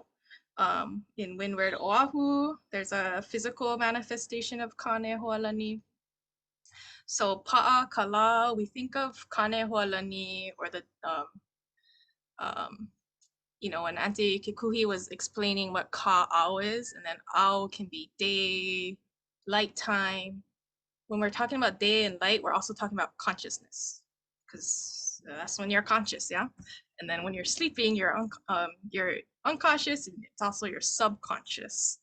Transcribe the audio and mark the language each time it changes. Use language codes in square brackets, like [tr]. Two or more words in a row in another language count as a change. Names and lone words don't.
[en] In Windward Oahu, there's a physical manifestation of Kanehoalani. So [haw] pa'a kala, [en] we think of Kanehoalani or the you know, when Auntie Kekuhi was explaining what kaʻao is, and then ao can be day, light time. When we're talking about day and light, we're also talking about consciousness, because that's when you're conscious, yeah. And then when you're sleeping, you're unconscious, and it's also your subconscious.